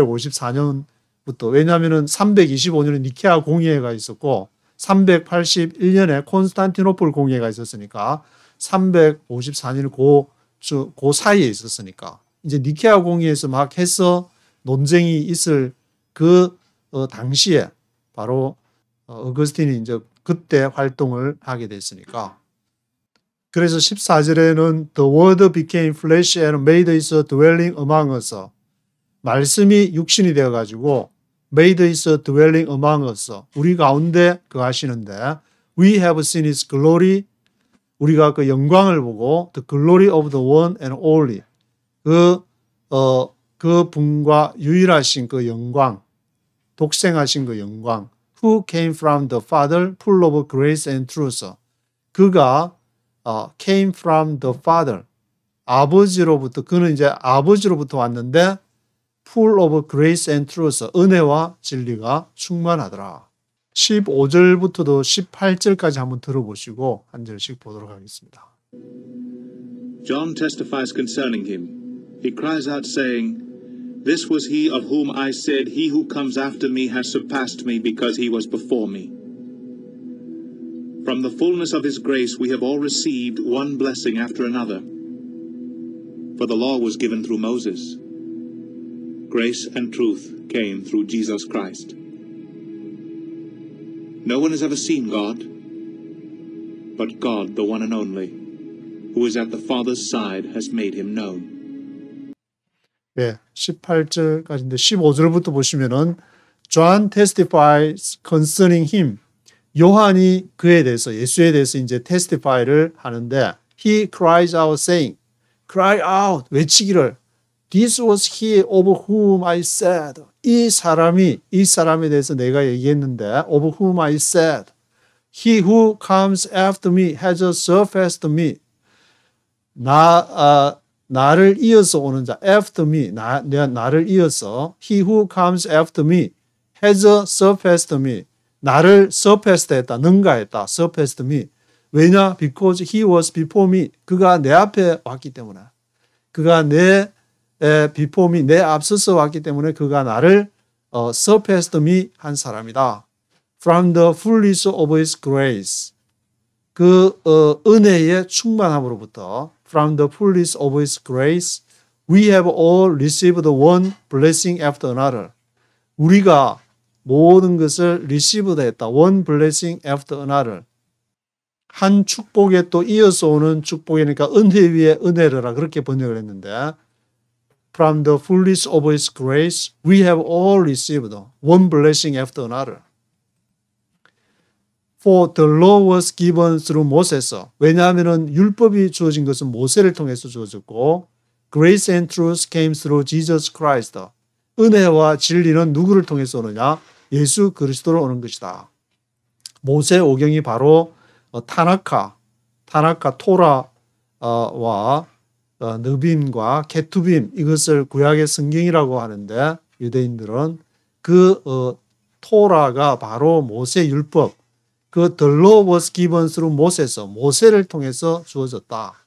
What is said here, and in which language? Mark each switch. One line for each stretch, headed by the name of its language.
Korean: 354년부터 왜냐하면은 325년에 니케아 공의회가 있었고 381년에 콘스탄티노플 공의회가 있었으니까 354년에 그 사이에 있었으니까 이제 니케아 공의회에서 막 해서 논쟁이 있을 그 당시에 바로 어거스틴이 이제 그때 활동을 하게 됐으니까 그래서 14절에는
English: The word became flesh and made his dwelling among us.
Korean: 말씀이 육신이 되어가지고
English: made his dwelling among us.
Korean: 우리 가운데 거하시는데
English: We have seen his glory.
Korean: 우리가 그 영광을 보고
English: The glory of the one and only.
Korean: 그 분과 유일하신 그 영광, 독생하신 그 영광.
English: Who came from the Father, full of grace and truth. 그가 came from the Father.
Korean: 아버지로부터, 그는 이제 아버지로부터 왔는데
English: full of grace and truth.
Korean: 은혜와 진리가 충만하더라. 15절부터도 18절까지 한번 들어보시고 한 절씩 보도록 하겠습니다.
English: John testifies concerning him. He cries out saying, This was he of whom I said, He who comes after me has surpassed me because he was before me. From the fullness of his grace we have all received one blessing after another. For the law was given through Moses. Grace and truth came through Jesus Christ. No one has ever seen God, but God, the one and only, who is at the Father's side, has made him known.
Korean: 네, 18절까지인데 15절부터 보시면은
English: John testifies concerning him.
Korean: 요한이 그에 대해서 예수에 대해서 이제 testify를 하는데
English: he cries out saying,
Korean: cry out 외치기를
English: This was he of whom I said.
Korean: 이 사람에 대해서 내가 얘기했는데
English: of whom I said. He who comes after me has surpassed me.
Korean: 나를 이어서 오는 자, after me, 나를 이어서,
English: he who comes after me has surpassed me.
Korean: 나를 surpassed 했다, 능가했다, surpassed me. 왜냐?
English: Because he was before me.
Korean: 그가 내 앞에 왔기 때문에. 그가
English: before me,
Korean: 내 앞서서 왔기 때문에 그가 나를 surpassed me 한 사람이다.
English: From the fullness of his grace.
Korean: 그 은혜의 충만함으로부터
English: From the fullness of his grace, we have all received one blessing after another.
Korean: 우리가 모든 것을 received 했다.
English: One blessing after another.
Korean: 한 축복에 또 이어서 오는 축복이니까 은혜 위에 은혜라 그렇게 번역을 했는데
English: from the fullness of His grace, we have all received one blessing after another. For the law was given through Moses.
Korean: 왜냐하면 율법이 주어진 것은 모세를 통해서 주어졌고
English: grace and truth came through Jesus Christ.
Korean: 은혜와 진리는 누구를 통해서 오느냐? 예수 그리스도로 오는 것이다. 모세 오경이 바로 타나카 토라와 느빔과 케투빔 이것을 구약의 성경이라고 하는데 유대인들은 그 토라가 바로 모세 율법 그
English: the law was given through Moses
Korean: 모세를 통해서 주어졌다.